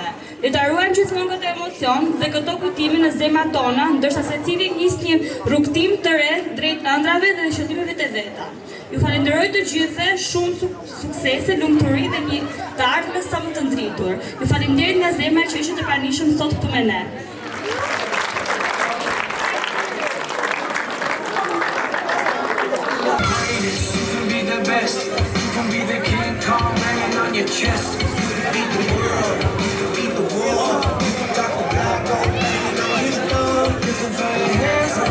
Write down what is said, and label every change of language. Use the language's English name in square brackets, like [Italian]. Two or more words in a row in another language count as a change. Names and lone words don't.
[Albanian] Le ta ruajmë gjithmonë këtë emocion dhe këto kujtime në zemrat tona, ndërsa secili nis një rrugtim të re drejt ëndrave dhe shëndimeve të veta. Ju falenderoj të gjithëve, shumë suksese, lumturi dhe një të ardhme sa më të ndritur. Ju falenderoj nga zemra që ishit të pranishëm sot këtu me ne. [English] Best. You can be the King Kong banging on your chest. You can beat the world. You can beat the world. Got the black belt banging on his love. You can throw your hands up.